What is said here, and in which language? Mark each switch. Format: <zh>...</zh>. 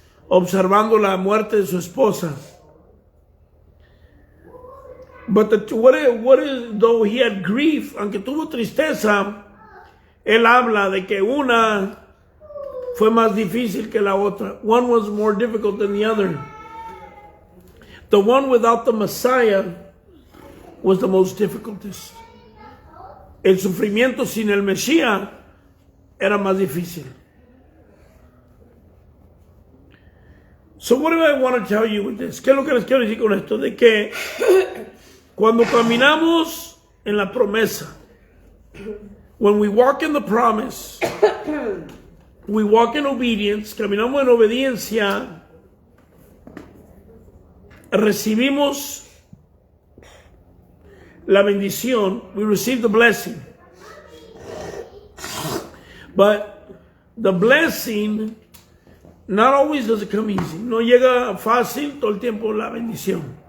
<es>Observando la muerte de su esposa.</es> <en>But what is, though he had grief,</en> <es>aunque tuvo tristeza, él habla de que una fue más difícil que la otra.</es> <en>One was more difficult than the other. The one without the Messiah was the most difficultest.</en> <es>El sufrimiento sin el Mesías era más difícil.</es> <en>So what do I want to tell you with this?</en> <es>¿Qué es lo que les quiero decir con esto? De que Cuando caminamos en la promesa,</es> <en>when we walk in the promise, we walk in obedience,</en> <es>caminamos en obediencia, recibimos la bendición,</es> <en>we receive the blessing. But the blessing, not always does it come easy.</en> <es>No llega fácil todo el tiempo la bendición.</es>